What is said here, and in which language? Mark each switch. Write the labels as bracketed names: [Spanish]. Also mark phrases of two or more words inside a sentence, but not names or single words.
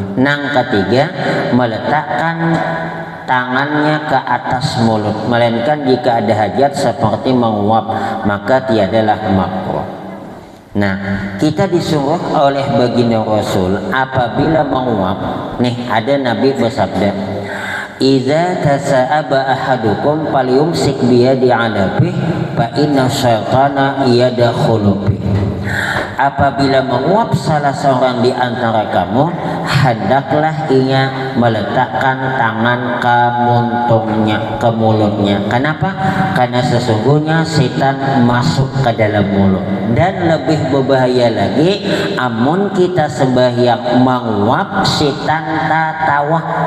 [Banjar] Nang ketiga meletakkan tangannya ke atas mulut, melainkan jika ada hajat seperti menguap maka tiadalah makruh. Nah, kita disuruh oleh baginda Rasul apabila menguap, nih ada Nabi bersabda, [Arabic] "إذا تثاءب أحدكم فليمسك بيده على فيه فإن الشيطان يدخل به." [Banjar] Apabila menguap salah seorang di antara kamu, hendaklah ia meletakkan tangan ke muntungnya, ke mulutnya. Kenapa? Karena sesungguhnya setan masuk ke dalam mulut. Dan lebih berbahaya lagi, amun kita sembahyang menguap, setan tatawa.